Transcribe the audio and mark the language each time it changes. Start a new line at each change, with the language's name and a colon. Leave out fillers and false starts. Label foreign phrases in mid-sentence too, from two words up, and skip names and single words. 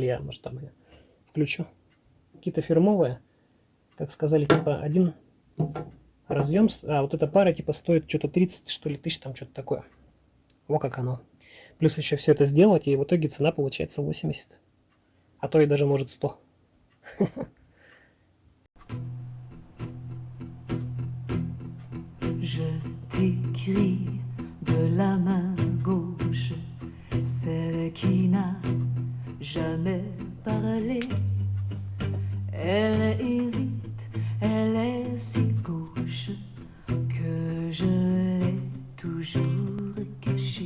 Russian: Я, может, там ее включу. Какие-то фирмовые. Как сказали, типа один разъем. А вот эта пара, типа, стоит что-то 30, что ли, тысяч, там что-то такое. Во как оно. Плюс еще все это сделать, и в итоге цена получается 80. А то и даже может 100.
French: Je t'écris de la main gauche, celle qui n'a jamais parlé. Elle hésite, elle est si gauche que je l'ai toujours cachée.